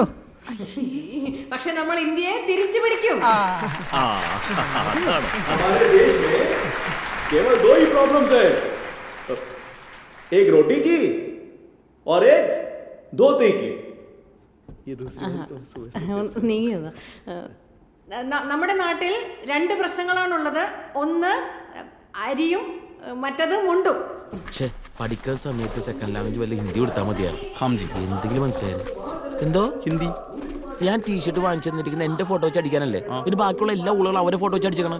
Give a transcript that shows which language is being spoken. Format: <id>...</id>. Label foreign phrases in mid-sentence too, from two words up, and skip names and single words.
<ml>പക്ഷെ നമ്മൾ ഇന്ത്യയെ തിരിച്ചു പിടിക്കും.</ml> <hi>हमारे देश में केवल दो ही प्रॉब्लम्स है, एक रोटी की और एक धोती की. ये दूसरी</hi> <ml>നീങ്ങിയത് നമ്മുടെ നാട്ടിൽ രണ്ട് പ്രശ്നങ്ങളാണുള്ളത്. ഒന്ന് അരിയും മറ്റത് മുണ്ടും. ഛേ പഠിക്കുന്ന സമയത്ത്</ml> <en>second language</en> <ml>വല്ല ഹിന്ദി കൊടുത്താൽ മതിയായിരുന്നു. ഹംജി എന്തെങ്കിലും മനസ്സിലായിരുന്നു. എന്തോ ഹിന്ദി. ഞാൻ ടീഷർട്ട് വാങ്ങിച്ചു തന്നിരിക്കുന്ന എന്റെ ഫോട്ടോ വെച്ച് അടിക്കാനല്ലേ? പിന്നെ ബാക്കിയുള്ള എല്ലാ ഊളുകളും അവരെ ഫോട്ടോ വെച്ച് അടിച്ചേക്കണം.</ml>